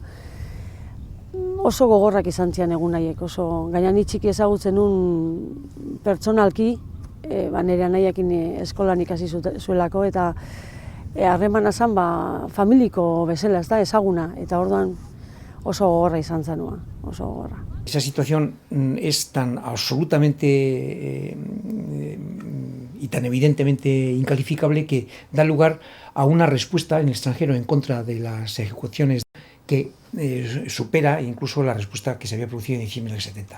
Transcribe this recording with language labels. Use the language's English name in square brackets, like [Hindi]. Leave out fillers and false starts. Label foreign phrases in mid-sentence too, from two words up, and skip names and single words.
[Basque] Oso gogorrak izan zian egun nahiek, gaina ni txiki ezagutzen nun pertsonalki, nire anaiakin eskolan ikasi zuelako, eta harremana zen familiko bezala, ezaguna, eta orduan oso gogorra izan zenua, oso gogorra. [Spanish] Esa situación es tan absolutamente y tan evidentemente incalificable que da lugar a una respuesta en el extranjero en contra de las ejecuciones que supera incluso la respuesta que se había producido en diciembre del 70.